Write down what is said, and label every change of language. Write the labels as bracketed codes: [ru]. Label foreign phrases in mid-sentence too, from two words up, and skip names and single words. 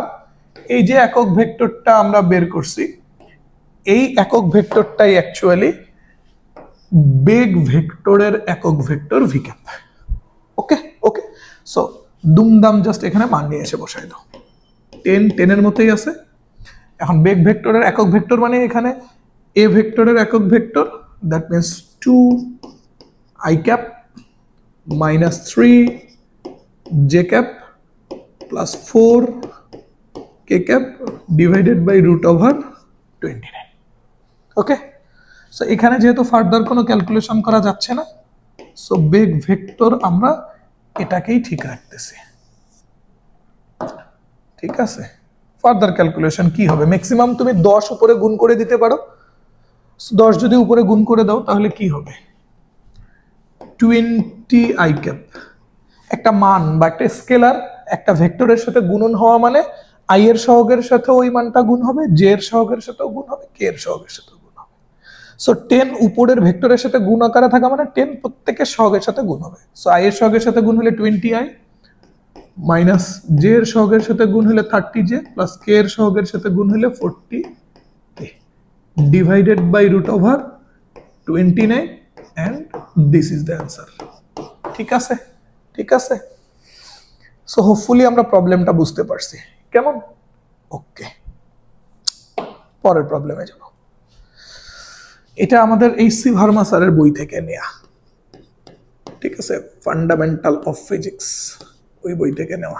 [bn] এই যে একক ভেক্টরটা আমরা বের করছি, এই একক ভেক্টরটাই অ্যাকচুয়ালি বেগ ভেক্টরের একক ভেক্টর ভি ক্যাপ। [en] okay okay, so [bn] দুমদাম জাস্ট এখানে মান নিয়ে এসে বসাই দাও। 10 10 এর মতোই আছে। এখন বেগ ভেক্টরের একক ভেক্টর মানে এখানে এ ভেক্টরের একক ভেক্টর, [en] that means 2 i cap minus 3 j cap plus 4 k cap divided by root over 29। okay, so [bn] এখানে যেহেতু ফার্দার কোনো ক্যালকুলেশন করা যাচ্ছে না, সো বেগ ভেক্টর আমরা এটাকেই ঠিক রাখতেছি। ঠিক আছে, [en] further calculation [bn] কি হবে? ম্যাক্সিমাম তুমি 10 উপরে গুণ করে দিতে পারো। 10 যদি উপরে গুণ করে দাও তাহলে কি হবে? [en] 20 i cap, [bn] একটা মান বা একটা স্কেলার একটা ভেক্টরের সাথে গুণন হওয়া মানে i এর সহগের সাথে ওই মানটা গুণ হবে, j এর সহগের সাথেও গুণ হবে, k এর সহগের সাথেও গুণ হবে। সো 10 উপরের ভেক্টরের সাথে গুণ আকারে থাকা মানে 10 প্রত্যেকের সহগের সাথে গুণ হবে। সো i এর সহগের সাথে গুণ হলে 20i মাইনাস j এর সহগের সাথে গুণ হলে 30j প্লাস k এর সহগের সাথে গুণ হলে 40k [en] divided by root over [bn] 29 [en] and this is the answer। [bn] ঠিক আছে, ঠিক আছে। [en] so hopefully [bn] আমরা প্রবলেমটা বুঝতে পারছি, কেমন? ওকে, পরের প্রবলেমে যাব। এটা আমাদের এইচসি ভার্মা স্যারের বই থেকে নেয়া, ঠিক আছে, ফান্ডামেন্টাল অফ ফিজিক্স, ওই বই থেকে নেওয়া।